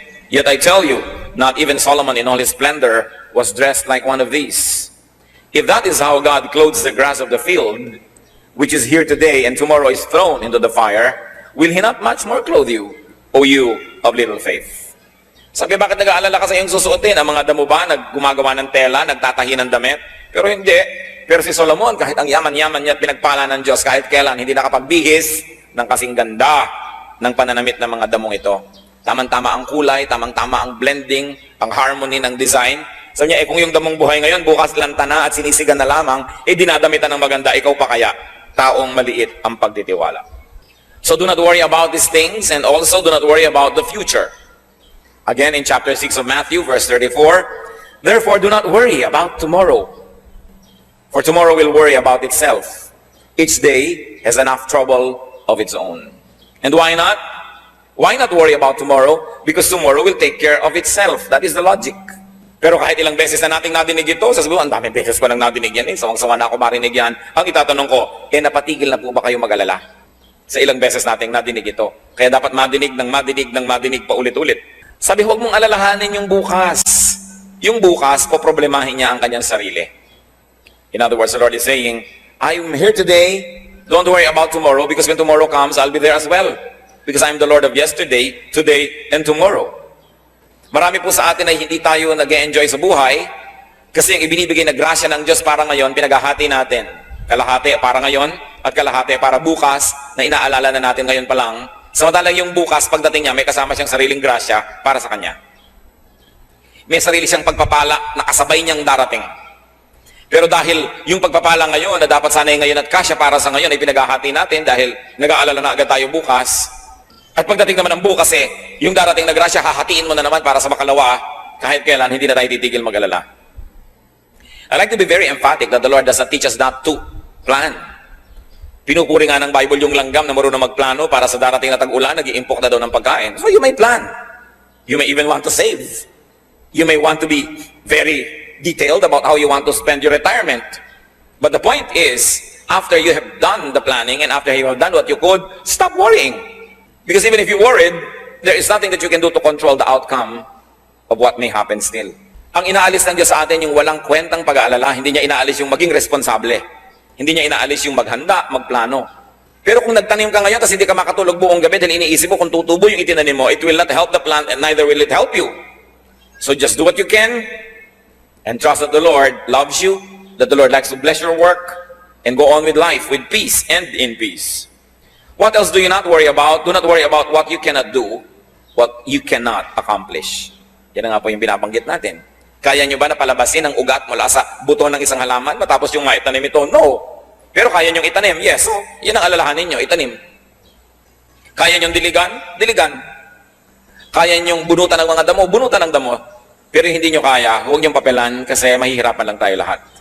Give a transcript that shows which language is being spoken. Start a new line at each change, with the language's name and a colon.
English: Yet I tell you, not even Solomon in all his splendor was dressed like one of these. If that is how God clothes the grass of the field, which is here today and tomorrow is thrown into the fire, will He not much more clothe you, O you of little faith?
Filipino: Sabi, bakit nag-aalala ka sa iyong susuotin? Ang mga damo ba gumagawa ng tela, nagtatahi ng damit? Pero hindi. Pero si Solomon, kahit ang yaman-yaman niya at pinagpala ng Diyos, kahit kailan, hindi nakapagbihis ng kasing ganda ng pananamit ng mga damong ito. Tamang-tama ang kulay, tamang-tama ang blending, ang harmony ng design. Sabi niya, kung yung damong buhay ngayon, bukas lanta na at sinisigan na lamang, dinadamitan ng maganda, ikaw pa kaya? Taong maliit ang pagtitiwala.
English: So do not worry about these things, and also do not worry about the future. Again, in chapter 6 of Matthew, verse 34, therefore do not worry about tomorrow, for tomorrow will worry about itself. Each day has enough trouble of its own. And why not? Why not worry about tomorrow? Because tomorrow will take care of itself. That is the logic.
Filipino: Pero kahit ilang beses na nating nadinig ito, sasabihin, ang daming beses ko nang nadinig yan, sawang-sawa na ako marinig yan. Ang itatanong ko, napatigil na po ba kayo mag-alala? Sa ilang beses nating nadinig ito. Kaya dapat madinig pa ulit-ulit. Sabi, huwag mong alalahanin yung bukas. Yung bukas, poproblemahin niya ang kanyang sarili.
English: In other words, the Lord is saying, I'm here today, don't worry about tomorrow, because when tomorrow comes, I'll be there as well. Because I'm the Lord of yesterday, today, and tomorrow.
Filipino: Marami po sa atin ay hindi tayo nag-enjoy sa buhay kasi yung ibinibigay na grasya ng Diyos para ngayon, pinaghahati natin. Kalahati para ngayon at kalahati para bukas na inaalala na natin ngayon pa lang. Samantalang yung bukas, pagdating niya, may kasama siyang sariling grasya para sa kanya. May sarili siyang pagpapala na kasabay niyang darating. Pero dahil yung pagpapala ngayon na dapat sanay ngayon at kasya para sa ngayon ay pinaghahati natin dahil nag-aalala na agad tayo bukas. At pagdating naman ng bukas yung darating na grasya, hahatiin mo na naman para sa makalawa, kahit kailan, hindi na tayo titigil mag-alala.
English: I like to be very emphatic that the Lord does not teach us not to plan.
Filipino: Pinupuri nga ng Bible yung langgam na marunong magplano para sa darating na tag-ulan, nag-iimpok na daw ng pagkain.
English: So you may plan. You may even want to save. You may want to be very detailed about how you want to spend your retirement. But the point is, after you have done the planning and after you have done what you could, stop worrying. Because even if you worried, there is nothing that you can do to control the outcome of what may happen still.
Filipino: Ang inaalis ng Diyos sa atin yung walang kwentang pag-aalala, hindi niya inaalis yung maging responsable. Hindi niya inaalis yung maghanda, magplano. Pero kung nagtanim ka ngayon kasi hindi ka makatulog buong gabi dahil iniisip mo kung tutubo yung itinanim mo,
English: it will not help the plant and neither will it help you. So just do what you can and trust that the Lord loves you, that the Lord likes to bless your work, and go on with life with peace and in peace. What else do you not worry about? Do not worry about what you cannot do, what you cannot accomplish.
Filipino: Yan na nga po yung binabanggit natin. Kaya nyo ba na palabasin ang ugat mula sa buto ng isang halaman matapos yung maitanim ito? No. Pero kaya nyo itanim? Yes. So, yan ang alalahanin nyo, itanim. Kaya nyo diligan? Diligan. Kaya nyo bunutan ng mga damo? Bunutan ng damo. Pero hindi nyo kaya, huwag nyo papelan kasi mahihirapan lang tayo lahat.